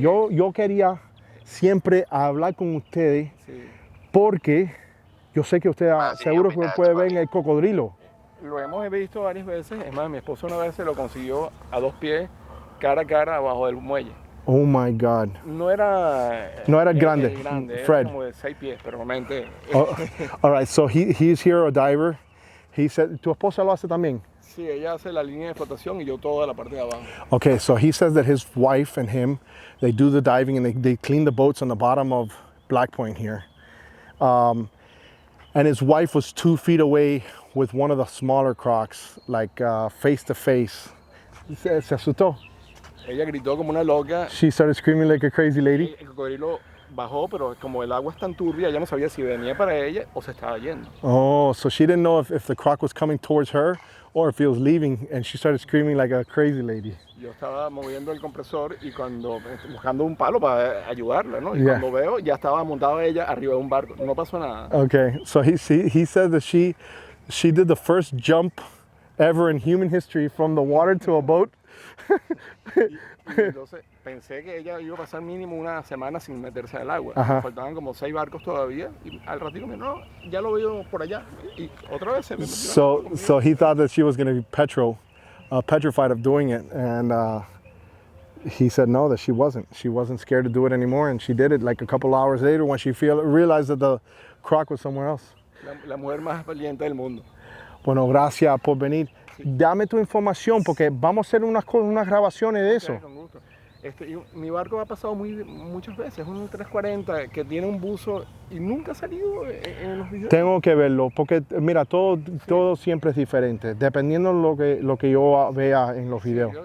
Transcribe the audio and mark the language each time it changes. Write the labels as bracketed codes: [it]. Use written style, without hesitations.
[es] yo quería siempre hablar con ustedes, sí, porque yo sé que usted seguro que puede ver el cocodrilo. Lo hemos visto varias veces. Es más, mi esposo una vez se lo consiguió a 2 pies, cara a cara, abajo del muelle. [en] Oh my God. [es] No era grande. Fred. Era como de 6 pies, pero realmente. [en] All right, so he's here a diver. He said, [es] ¿tu esposa lo hace también? Sí, ella hace la línea de flotación y yo toda la parte de abajo. [en] Okay, so he says that his wife and him, they do the diving and they clean the boats on the bottom of Black Point here. And his wife was 2 feet away with one of the smaller crocs, like face to face. [es] Se asustó. Ella gritó como una loca. [en] She started screaming like a crazy lady. [es] El cocodrilo bajó, pero como el agua es tan turbia, ella no sabía si venía para ella o se estaba yendo. [en] Oh, so she didn't know if the croc was coming towards her or if it was leaving, and she started screaming like a crazy lady. [es] Yo estaba moviendo el compresor y buscando un palo para ayudarla, ¿no? Y cuando veo, ya estaba montada ella arriba de un barco. No pasó nada. [en] Okay, so he said that she did the first jump ever in human history from the water to a boat. [es] Entonces pensé que ella iba a pasar mínimo una semana sin meterse al agua. Faltaban como 6 barcos todavía y al ratito me no, ya lo veo por allá y otra vez se me metió. [en] So he thought that she was going to be petrified of doing it, and he said no, that she wasn't scared to do it anymore, and she did it like a couple hours later when she realized that the croc was somewhere else. [es] La mujer más valiente del mundo. Bueno, gracias por venir. Dame tu información porque vamos a hacer unas grabaciones de eso. Con gusto. Mi barco ha pasado muchas veces, un 340 que tiene un buzo y nunca ha salido en los videos. Tengo que verlo porque mira, todo siempre es diferente, dependiendo lo que yo vea en los videos.